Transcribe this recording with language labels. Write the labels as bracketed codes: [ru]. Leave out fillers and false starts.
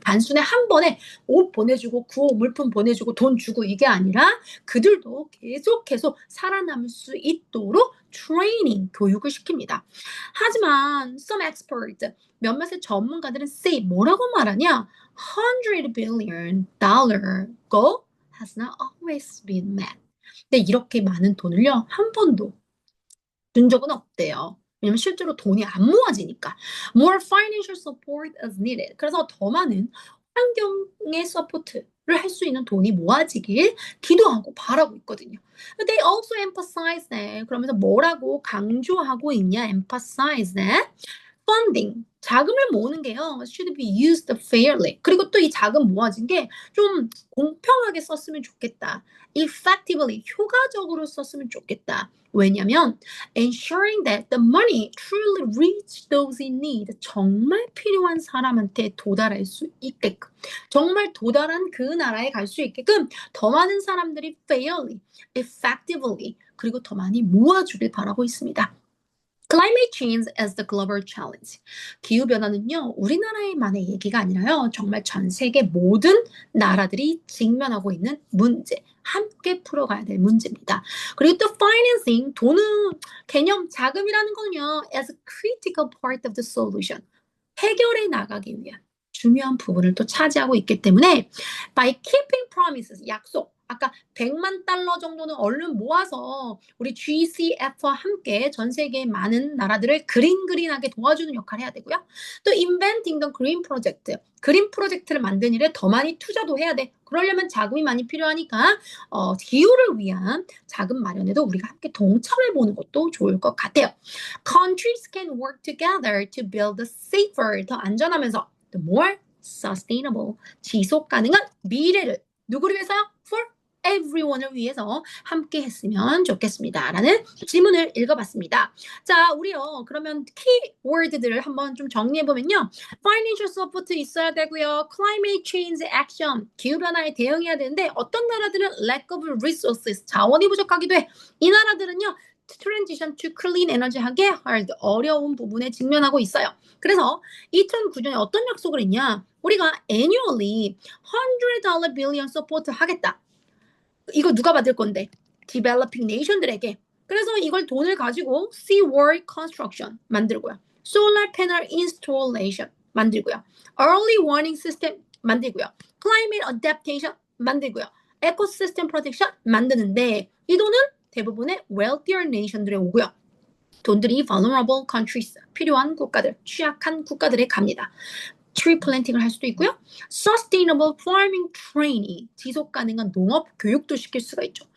[ko] 단순히 한 번에 옷 보내주고 구호 물품 보내주고 돈 주고 이게 아니라 그들도 계속해서 살아남을 수 있도록 트레이닝, 교육을 시킵니다. 하지만 [en] some expert, [ko] 몇몇의 전문가들은 say 뭐라고 말하냐? [en] $100 billion goal has not always been met. [ko] 근데 이렇게 많은 돈을요, 한 번도 준 적은 없대요. 왜냐면 실제로 돈이 안 모아지니까. [en] More financial support is needed. [ko] 그래서 더 많은 환경의 서포트를 할 수 있는 돈이 모아지길 기도하고 바라고 있거든요. [en] They also emphasize that. [ko] 그러면서 뭐라고 강조하고 있냐? [en] emphasize that. [ko] funding, 자금을 모으는 게요. [en] should be used fairly. [ko] 그리고 또 이 자금 모아진 게 좀 공평하게 썼으면 좋겠다. effectively, 효과적으로 썼으면 좋겠다. 왜냐면 [en] ensuring that the money truly reach those in need. [ko] 정말 필요한 사람한테 도달할 수 있게끔, 정말 도달한 그 나라에 갈 수 있게끔 더 많은 사람들이 [en] fairly, effectively, [ko] 그리고 더 많이 모아주길 바라고 있습니다. [en] Climate change as the global challenge. [ko] 기후변화는요, 우리나라만의 얘기가 아니라요, 정말 전 세계 모든 나라들이 직면하고 있는 문제, 함께 풀어가야 될 문제입니다. 그리고 또 [en] financing, [ko] 돈은 개념, 자금이라는 거는요, [en] as a critical part of the solution. [ko] 해결해 나가기 위한 중요한 부분을 또 차지하고 있기 때문에 [en] by keeping promises, [ko] 약속, 아까 100만 달러 정도는 얼른 모아서 우리 GCF와 함께 전 세계의 많은 나라들을 그린하게 도와주는 역할을 해야 되고요. 또 [en] inventing the green project, [ko] 그린 프로젝트를 만드는 일에 더 많이 투자도 해야 돼. 그러려면 자금이 많이 필요하니까 기후를 위한 자금 마련에도 우리가 함께 동참해 보는 것도 좋을 것 같아요. [en] Countries can work together to build a safer, [ko] 더 안전하면서 [en] the more sustainable, [ko] 지속 가능한 미래를 누구를 위해서요? [en] For everyone [ko] 을 위해서 함께 했으면 좋겠습니다. 라는 질문을 읽어봤습니다. 자, 우리요. 그러면 키워드들을 한번 좀 정리해보면요. Financial support 있어야 되고요. [en] Climate change action, [ko] 기후변화에 대응해야 되는데 어떤 나라들은 [en] lack of resources, [ko] 자원이 부족하기도 해. 이 나라들은요. [en] transition to clean energy [ko] 하게 hard, 어려운 부분에 직면하고 있어요. 그래서 2009년에 어떤 약속을 했냐? 우리가 [en] annually $100 billion support [ko] 하겠다. 이거 누가 받을 건데? Developing nation들에게. 그래서 이걸 돈을 가지고 seawall construction 만들고요. solar panel installation 만들고요. early warning system 만들고요. climate adaptation 만들고요. ecosystem protection 만드는데 이 돈은 대부분의 [en] wealthier nation [ko] 들에 오고요. 돈들이 [en] vulnerable countries, [ko] 필요한 국가들, 취약한 국가들에 갑니다. 트리 플랜팅을 할 수도 있고요. [en] Sustainable farming training, [ko] 지속 가능한 농업 교육도 시킬 수가 있죠.